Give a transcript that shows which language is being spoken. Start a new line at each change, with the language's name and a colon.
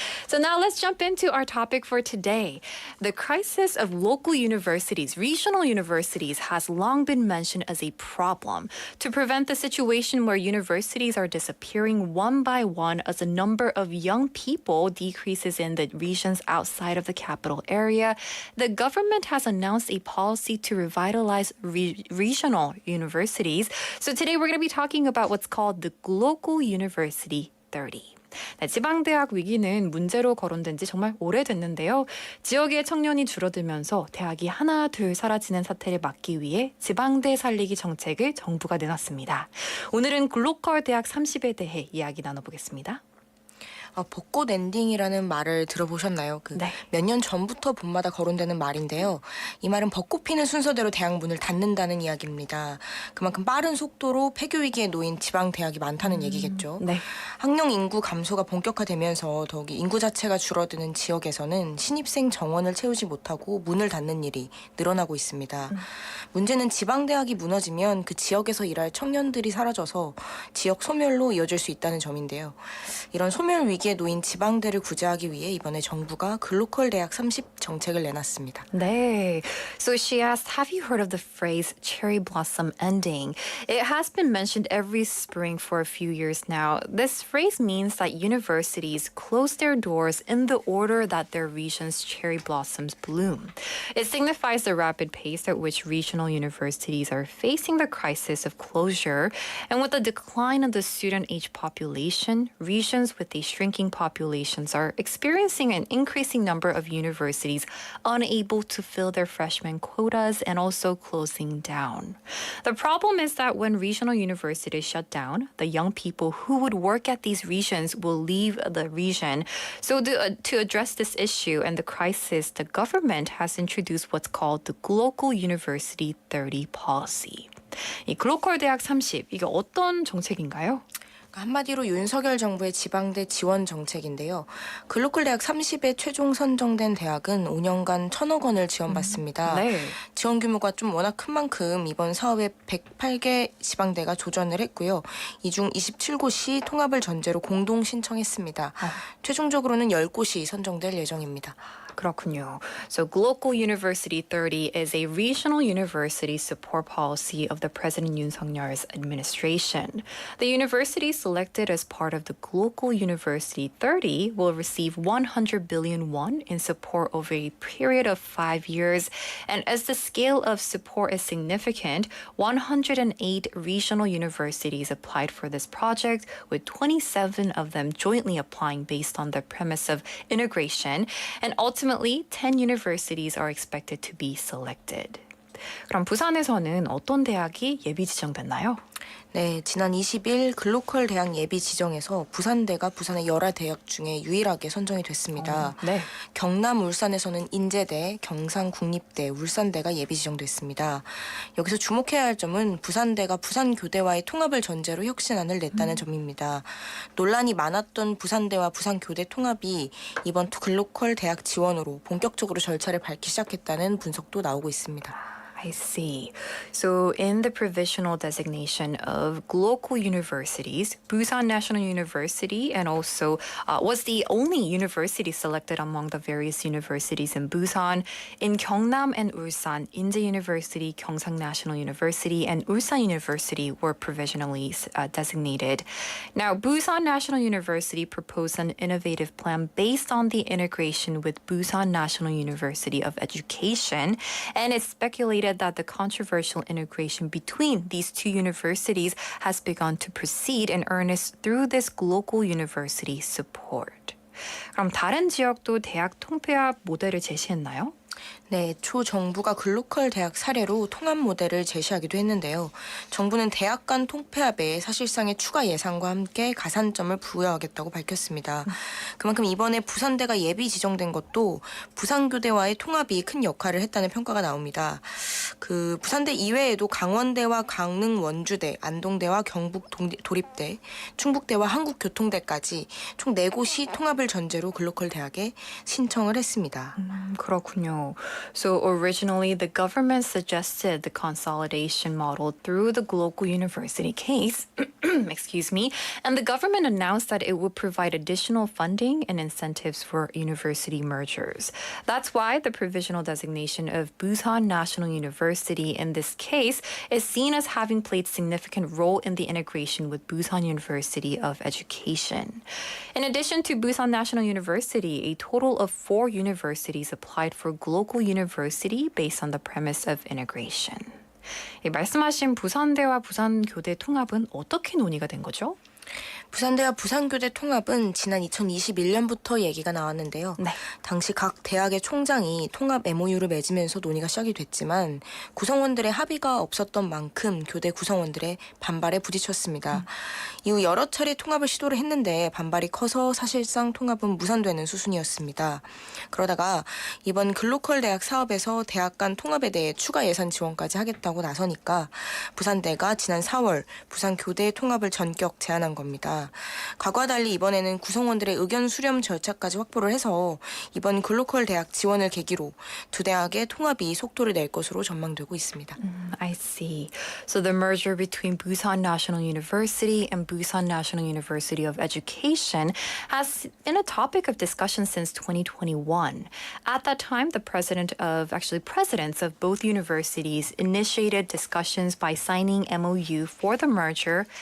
English: So now let's jump into our topic for today. The crisis of local universities, regional universities, has long been mentioned as a problem to prevent the situation where universities are disappearing one by one as the number of young people decreases in the regions outside of the capital area. The government has announced a policy to revitalize regional universities. So today we're going to be talking about what's called the Global University 30.
Korean: 네, 지방대학 위기는 문제로 거론된 지 정말 오래됐는데요. 지역의 청년이 줄어들면서 대학이 하나 둘 사라지는 사태를 막기 위해 지방대 살리기 정책을 정부가 내놨습니다. 오늘은 글로컬대학 30에 대해 이야기 나눠보겠습니다. 벚꽃 엔딩이라는 말을 들어보셨나요? 네. 몇 년 전부터 봄마다 거론되는 말인데요. 이 말은 벚꽃 피는 순서대로 대학 문을 닫는다는 이야기입니다. 그만큼 빠른 속도로 폐교 위기에 놓인 지방 대학이 많다는 얘기겠죠. 네. 학령 인구 감소가 본격화되면서 더욱이 인구 자체가 줄어드는 지역에서는 신입생 정원을 채우지 못하고 문을 닫는 일이 늘어나고 있습니다. 문제는 지방 대학이 무너지면 그 지역에서 일할 청년들이 사라져서 지역 소멸로 이어질 수 있다는 점인데요. 이런 소멸 위기에 놓인 지방대를 구제하기 위해 이번에 정부가 글로컬대학 30 정책을 내놨습니다. 네.
English: So she asked, have you heard of the phrase cherry blossom ending? It has been mentioned every spring for a few years now. This phrase means that universities close their doors in the order that their region's cherry blossoms bloom. It signifies the rapid pace at which regional universities are facing the crisis of closure. And with the decline of the student age population, regions with a shrinking populations are experiencing an increasing number of universities unable to fill their freshman quotas and also closing down. The problem is that when regional universities shut down, the young people who would work at these regions will leave the region. So to address this issue and the crisis, the government has introduced what's called the Global University 30 policy.
Korean: 이 글로컬대학 30, 이게 어떤 정책인가요? 한마디로 윤석열 정부의 지방대 지원 정책인데요. 글로컬대학 30에 최종 선정된 대학은 5년간 1,000억 원을 지원받습니다. 네. 지원 규모가 좀 워낙 큰 만큼 이번 사업에 108개 지방대가 조전을 했고요. 이 중 27곳이 통합을 전제로 공동 신청했습니다. 최종적으로는 10곳이 선정될 예정입니다. 그렇군요.
English: So Global University 30 is a regional university support policy of the President Yoon Suk-yeol's administration. The university selected as part of the Global University 30 will receive 100 billion won in support over a period of 5 years. And as the scale of support is significant, 108 regional universities applied for this project, with 27 of them jointly applying based on the premise of integration. And ultimately, 10 universities are expected to be selected.
Korean: 그럼 부산에서는 어떤 대학이 예비 지정됐나요? 네, 지난 20일 글로컬 대학 예비 지정에서 부산대가 부산의 열화 대학 중에 유일하게 선정이 됐습니다. 네. 경남 울산에서는 인제대, 경상국립대, 울산대가 예비 지정됐습니다. 여기서 주목해야 할 점은 부산대가 부산교대와의 통합을 전제로 혁신안을 냈다는 점입니다. 논란이 많았던 부산대와 부산교대 통합이 이번 글로컬 대학 지원으로 본격적으로 절차를 밟기 시작했다는 분석도 나오고 있습니다.
English: I see. So in the provisional designation of local universities, Busan National University and also was the only university selected among the various universities in Busan. In Gyeongnam and Ulsan, Inje University, Gyeongsang National University, and Ulsan University were provisionally designated. Now, Busan National University proposed an innovative plan based on the integration with Busan National University of Education, and it's speculated that the controversial integration between these two universities has begun to proceed in earnest through this local university support.
Korean: 그럼 다른 지역도 대학 통폐합 모델을 제시했나요? 네, 초 정부가 글로컬 대학 사례로 통합 모델을 제시하기도 했는데요. 정부는 대학 간 통폐합에 사실상의 추가 예산과 함께 가산점을 부여하겠다고 밝혔습니다. 그만큼 이번에 부산대가 예비 지정된 것도 부산교대와의 통합이 큰 역할을 했다는 평가가 나옵니다. 부산대 이외에도 강원대와 강릉 원주대, 안동대와 경북 도립대, 충북대와 한국교통대까지 총 4곳이 통합을 전제로 글로컬 대학에 신청을 했습니다. 그렇군요.
English: So originally, the government suggested the consolidation model through the local university case, excuse me, and the government announced that it would provide additional funding and incentives for university mergers. That's why the provisional designation of Busan National University in this case is seen as having played significant role in the integration with Busan University of Education. In addition to Busan National University, a total of 4 universities applied for local university based on the premise of integration.
Korean: 말씀하신 부산대와 부산교대 통합은 어떻게 논의가 된 거죠? 부산대와 부산교대 통합은 지난 2021년부터 얘기가 나왔는데요. 네. 당시 각 대학의 총장이 통합 MOU를 맺으면서 논의가 시작이 됐지만 구성원들의 합의가 없었던 만큼 교대 구성원들의 반발에 부딪혔습니다. 이후 여러 차례 통합을 시도를 했는데 반발이 커서 사실상 통합은 무산되는 수순이었습니다. 그러다가 이번 글로컬 대학 사업에서 대학 간 통합에 대해 추가 예산 지원까지 하겠다고 나서니까 부산대가 지난 4월 부산교대 통합을 전격 제안한 겁니다. 과거와 달리 이번에는 구성원들의 의견 수렴 절차까지 확보를 해서 이번 글로컬 대학 지원을 계기로 두 대학의 통합이 속도를 낼 것으로 전망되고 있습니다.
English: I see. So the merger between Busan National University and Busan National University of Education has been a topic of discussion since 2021. At that time, the presidents of both universities initiated discussions by signing MOU for the merger.